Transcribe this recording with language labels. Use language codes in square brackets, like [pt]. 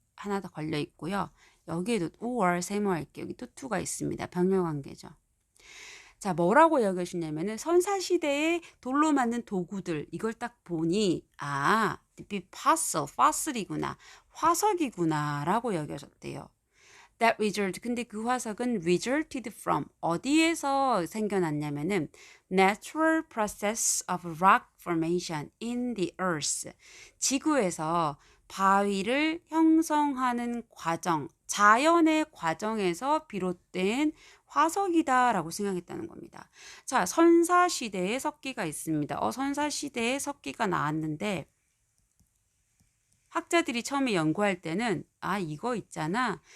[ko] 하나 더 걸려 있고요. 여기에도 or 세모할게요. 여기 또 to가 있습니다. 병렬관계죠. 자, 뭐라고 여겨지냐면은 선사시대에 돌로 만든 도구들 이걸 딱 보니 fossil이구나. 화석이구나 라고 여겨졌대요. [en] That result, [ko] 근데 그 화석은 [en] resulted from [ko] 어디에서 생겨났냐면은 [en] natural process of rock formation in the earth. [ko] 지구에서 바위를 형성하는 과정, 자연의 과정에서 비롯된 화석이다라고 생각했다는 겁니다. 자, 선사시대에 석기가 있습니다. 선사시대에 석기가 나왔는데 학자들이 처음에 연구할 때는 이거 있잖아.